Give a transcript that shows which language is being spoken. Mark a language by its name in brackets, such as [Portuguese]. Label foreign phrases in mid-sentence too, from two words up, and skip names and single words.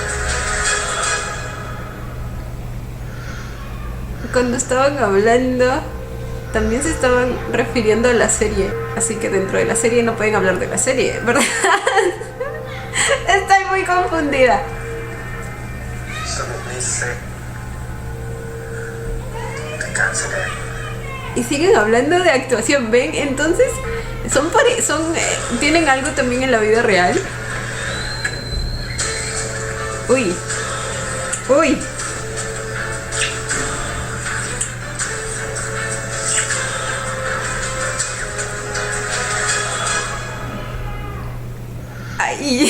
[Spanish] también se estaban refiriendo a la serie. Así que dentro de la serie no pueden hablar de la serie, ¿verdad? Estoy muy confundida. [Thai] สรุปนี่เซ็กแต่การแสดง [Spanish] y siguen hablando de actuación. ¿Ven? Entonces tienen algo también en la vida real. Uy. Uy. Ay.